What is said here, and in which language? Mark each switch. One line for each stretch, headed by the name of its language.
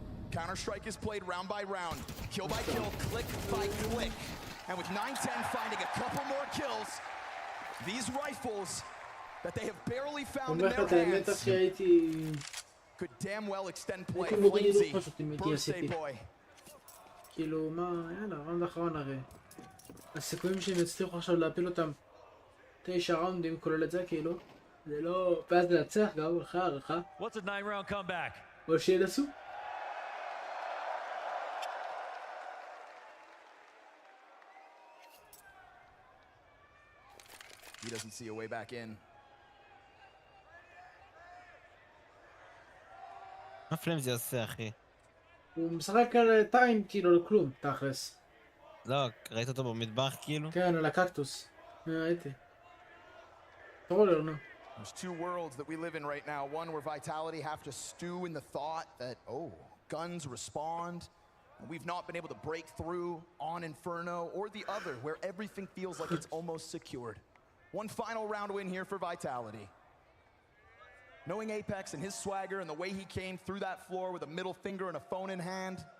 English: Counter-Strike is played round by round, kill by kill, click by click. And with 9-10 finding a couple more kills, these rifles that they have barely found in their hands could damn well extend play. Flamesy, birthday boy.
Hebrew: כאילו, מה, יאללה, ראונד אחרון הרי. הסיכויים שהם יצליחו עכשיו להפיל אותם 9 ראונדים, כולל את זה, כאילו, זה לא... ואז לנצח גם לך, הערכה.
English: What's a 9-round comeback?
Hebrew: או שינסו.
English: He doesn't see a way back in.
Hebrew: מה פליימזי עושה, אחי? הוא משחק על טיים, כאילו, לכלום, תכלס. לא, ראית אותו במטבח, כאילו? כן, על הקקטוס. ראיתי. תראו לי, לא.
English: There's two worlds that we live in right now. One where Vitality have to stew in the thought that, oh, guns respond, and we've not been able to break through on Inferno, or the other, where everything feels like it's almost secured. One final round win here for Vitality. Knowing HyperX and his swagger and the way he came through that floor with a middle finger and a phone in hand,